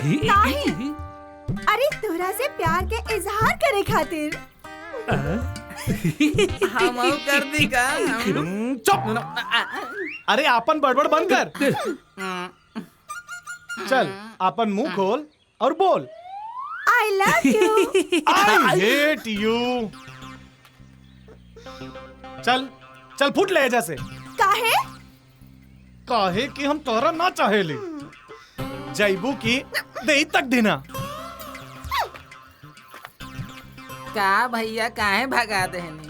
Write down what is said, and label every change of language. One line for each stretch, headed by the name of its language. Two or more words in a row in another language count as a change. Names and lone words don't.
Bhojpuri: नहीं, अरे तोरा से प्यार के इजहार करे खातिर। हम कर दी का? चुप। अरे आपन बड़बड़ बंद कर। चल आपन मुंह खोल और बोल।
English: I love you. I hate you.
Bhojpuri: चल फुट ले जैसे। काहे? काहे कि हम तोरा ना चाहेले। जैबू की दे तक देना। का भैया काहे भगा देनी?